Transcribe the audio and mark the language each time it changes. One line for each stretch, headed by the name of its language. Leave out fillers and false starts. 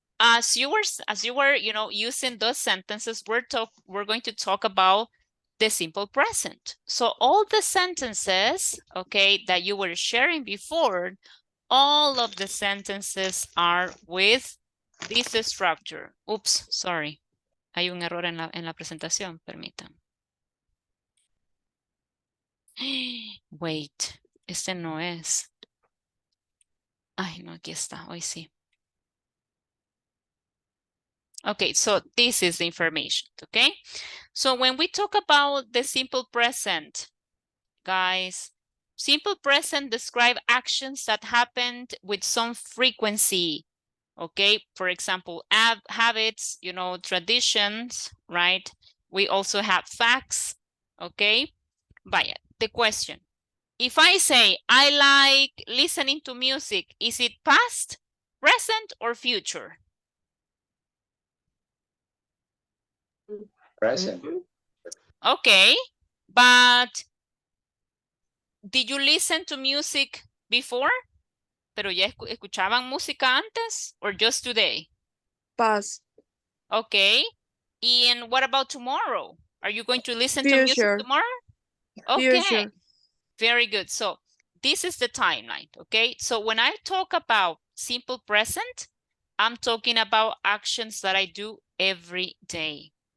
English: as you were, you know, using those sentences, we're going to talk about the simple present. So all the sentences, okay, that you were sharing before, all of the sentences are with this structure. Oops, sorry.
Spanish: Hay un error en la presentación, permítanme. Wait, este no es. Ay, no, aquí está, hoy sí.
English: Okay, so this is the information, okay? So when we talk about the simple present, guys, simple present describe actions that happened with some frequency, okay? For example, habits, you know, traditions, right? We also have facts, okay? Vaya, the question. If I say, I like listening to music, is it past, present, or future? Present. Okay, but did you listen to music before?
Spanish: ¿Pero ya escuchaban música antes
English: or just today? Past. Okay, and what about tomorrow? Are you going to listen to music Future. tomorrow? Okay, Future. very good. So this is the timeline, okay? So when I talk about simple present, I'm talking about actions that I do every day.